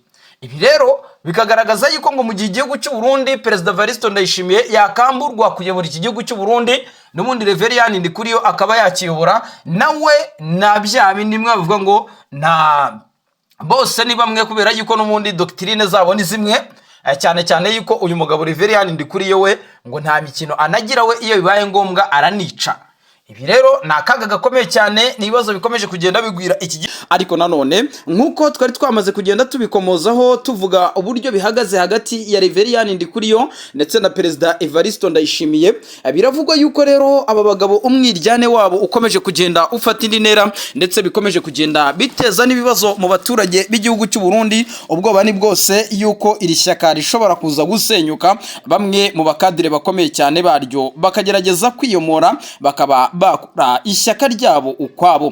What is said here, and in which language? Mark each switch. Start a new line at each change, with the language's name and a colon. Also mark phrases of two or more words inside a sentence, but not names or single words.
Kinyarwanda: Ibi rero bikagaragaza yuko ngo mu gihe igihugu cy'u Burundi Perezida Evaristo Ndayishimiye yakamburwa kuyobora iki gihugu cy'u Burundi n'ubundi Reverien Ndikuriyo akaba yakiyobora nawe na bya bindi mwe bavuga ngo nta bose ni bamwe kubera yuko n'ubundi doctrine zabo ni zimwe cyane cyane yuko uyu mugabo Reverien Ndikuriyo we ngo nta mikino anagira we iyo bibaye ngombwa aranica. Ibi rero ni akaga gakomeye cyane n'ibibazo bikomeje kugenda bigwira iki ariko nanone nkuko twari twamaze kugenda tubikomozaho tuvuga uburyo bihagaze hagati ya Reverien Ndikuriyo ndetse na Perezida Evaristo Ndayishimiye biravugwa yuko rero aba bagabo umwiryane wabo ukomeje kugenda ufata indi ntera ndetse bikomeje kugenda biteza n'ibibazo mu baturage b'igihugu cy'u Burundi ubwoba ni bwose yuko iri shyaka rishobora kuza gusenyuka bamwe mu bakadire bakomeye cyane baryo bakagerageza kwiyomora bakaba bakura ishyaka ryabo ukwabo.